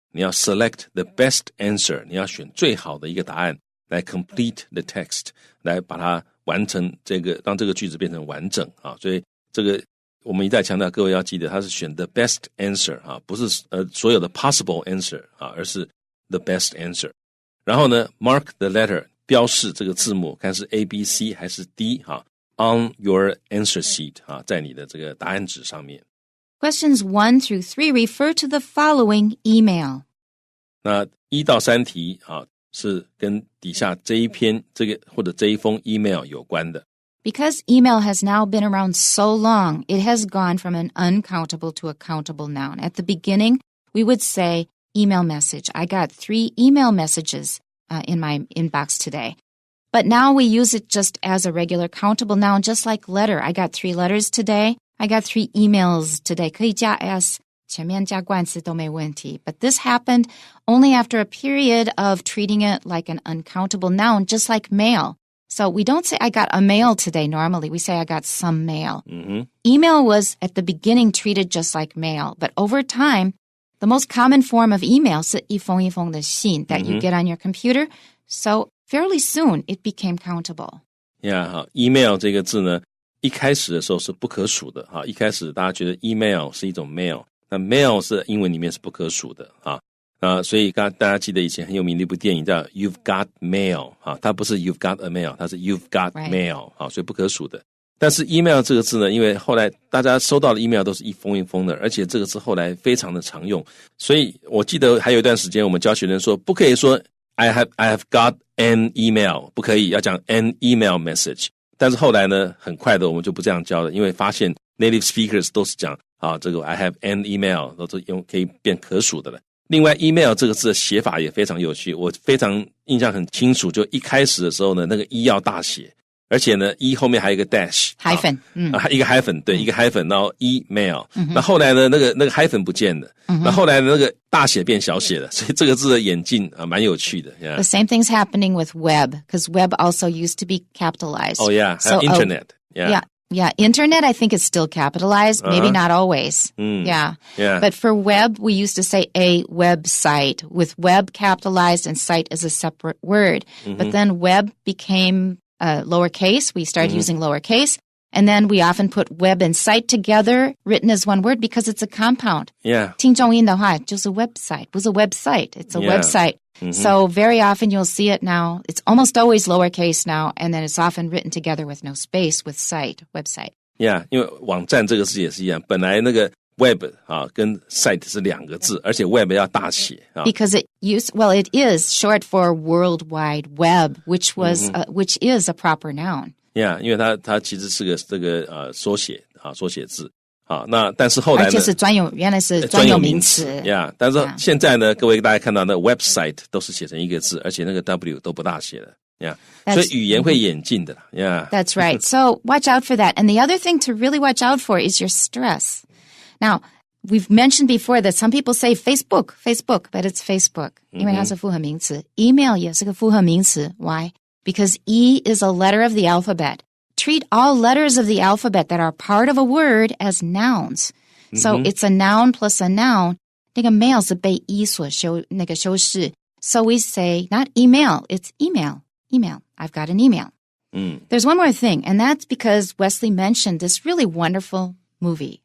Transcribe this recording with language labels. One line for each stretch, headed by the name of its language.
Chinese: 你要
English: select the best answer
Chinese: 你要选最好的一个答案来
English: complete the text
Chinese: 来把它完成这个让这个句子变成完整所以这个我们一再强调各位要记得它是选 the best answer 不是所有的 possible answer 而是 the best answer 然后呢
English: mark the letter
Chinese: 标示这个字母看是 A, B, C 还是 D
English: on your answer sheet
Chinese: 在你的这个答案纸上面。
English: Questions 1 through 3 refer to the following email.
Chinese: 那1到3题是跟底下这一篇这个或者这一封 email 有关的。
English: Because email has now been around so long, it has gone from an uncountable to a countable noun. At the beginning, we would say email message. I got 3 email messages in my inbox today. But now we use it just as a regular countable noun, just like letter. I got 3 letters today. I got 3 emails today.
Chinese: 可以加 s, 前面加冠词都没问题.
English: But this happened only after a period of treating it like an uncountable noun, just like mail. So we don't say I got a mail today normally. We say I got some mail. Mm-hmm. Email was at the beginning treated just like mail. But over time, the most common form of email
Chinese: 是一封一封的信
English: that you get on your computer. So fairly soon, it became countable.
Chinese: Yeah, email 这个字呢一开始的时候是不可数的一开始大家觉得 email 是一种 mail 那 mail 是英文里面是不可数的所以大家记得以前很有名的一部电影叫 You've Got Mail 它不是 You've Got a Mail 它是 You've Got Mail 所以不可数的。但是 email 这个字呢因为后来大家收到的 email 都是一封一封的而且这个字后来非常的常用所以我记得还有一段时间我们教学生说不可以说
English: I have got an email
Chinese: 不可以要讲
English: an email message
Chinese: 但是后来呢很快的我们就不这样教了因为发现 native speakers 都是讲这个
English: I have an email
Chinese: 都是用可以变可数的了。另外 email 这个字的写法也非常有趣我非常印象很清楚就一开始的时候呢那个一要大写而且呢一后面还有一个 dash
English: hyphen
Chinese: 一个 hyphen 对一个 hyphen 然后 email 那后来呢那个 hyphen 不见了那后来那个大写变小写了所以这个字的演进蛮有趣的
English: The same thing's happening with web because web also used to be capitalized. Oh yeah, so, internet. Yeah, internet I think is still capitalized, maybe not always. Yeah. But for web, we used to say a website with web capitalized and site as a separate word. But then web became lowercase. We started using lowercase. And then we often put web and site together, written as one word because it's a compound. Yeah.
Chinese: 听重音的话就是 website, 不是 website,
English: it's a website. So very often you'll see it now. It's almost always lowercase now, and then it's often written together with no space with site, website.
Chinese: Yeah, 因为网站这个字也是一样，本来那个 web 跟 site 是两个字，而且 web 要大写
English: Because it is short for World Wide Web, which is a proper noun.
Chinese: Yeah, 因为它其实是个这个缩写字那但是后来呢而且是原来是专有名词 Yeah, 但是现在呢各位大家看到那 website 都是写成一个字而且那个 W 都不大写了 Yeah, 所以语言会演进的 Yeah,
English: That's right. So watch out for that. And the other thing to really watch out for is your stress. Now, we've mentioned before that some people say Facebook, but it's Facebook.
Chinese: 因为它是复合名词 Email 也是个复合名词
English: Why? Because E is a letter of the alphabet. Treat all letters of the alphabet that are part of a word as nouns. So it's a noun plus a noun.
Chinese: 那个 mail 是被 E 所修饰
English: So we say not email, it's email. Email. I've got an email. There's one more thing, and that's because Wesley mentioned this really wonderful movie.